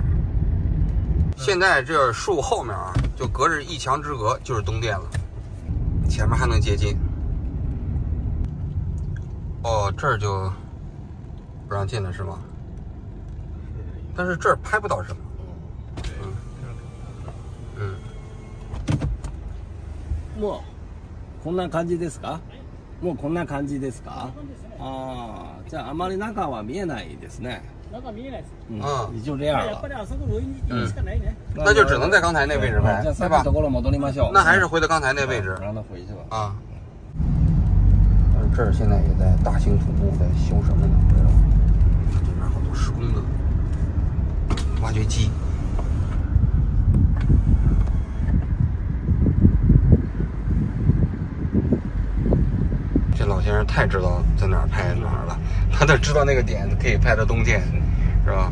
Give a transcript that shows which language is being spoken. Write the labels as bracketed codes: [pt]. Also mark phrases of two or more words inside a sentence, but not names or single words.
[zh] 现在这树后面啊，就隔着一墙之隔就是东电了，前面还能接近。哦，这儿就不让进了是吗？但是这儿拍不到什么。 [ja] もうこんな感じですか？もうこんな感じですか？ああ、じゃああまり中は見えないですね。中見えないです。 [zh] 也就这样了。 [ja] やっぱりあそこロインしかないね。 [zh] 那就只能在刚才那位置拍，对吧？那还是回到刚才那位置。让他回去吧。啊。这儿现在也在大兴土木，在修什么呢？不知道。这边好多施工的挖掘机。这老先生太知道在哪儿拍哪儿了，他都知道那个点可以拍到东电，是吧？